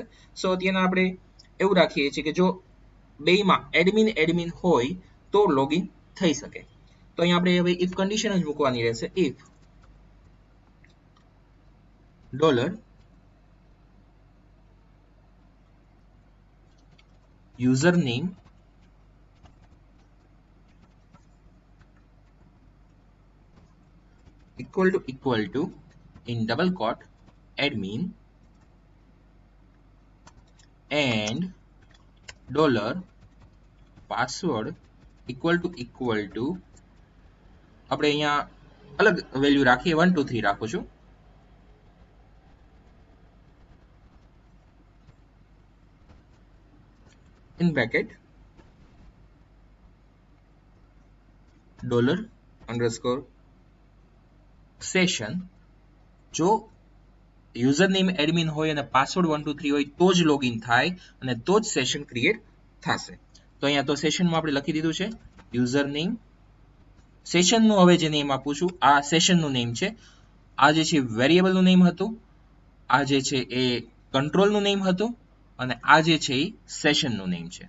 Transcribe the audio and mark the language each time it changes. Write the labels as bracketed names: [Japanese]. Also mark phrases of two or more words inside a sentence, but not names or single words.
[Gujarati] સો અત્યારે આપણે એવું રાખીએ છીએ કે જો બેયમાં એડમિન એડમિન હોય તો લોગિન થઈ શકે. તો અહીંયા આપણે હવે [English] if condition [Gujarati] જ મૂકવાની રહેશે. [English] if dollar user name equal to in double quote admin and dollar password equal to [Gujarati] આપણે અહીંયા અલગ વેલ્યુ રાખીએ 1 2 3 રાખું છું. [English] in bracket dollar underscore session [Gujarati] જો [English] user name [Gujarati] એડમિન હોય અને પાસવર્ડ 1 2 3 હોય તો જ લોગિન થાય અને તો જ [English] session create [Gujarati] થશે. તો અહીંયા તો સેશનમાં આપણે લખી દીધું છે [English] user name. [Gujarati] સેશનનું હવે જે નેમ આપું છું આ સેશનનું નેમ છે. આ જે છે વેરિયેબલનું નેમ હતું, આ જે છે એ કંટ્રોલનું નેમ હતું અને આ જે છે એ સેશનનું નેમ છે.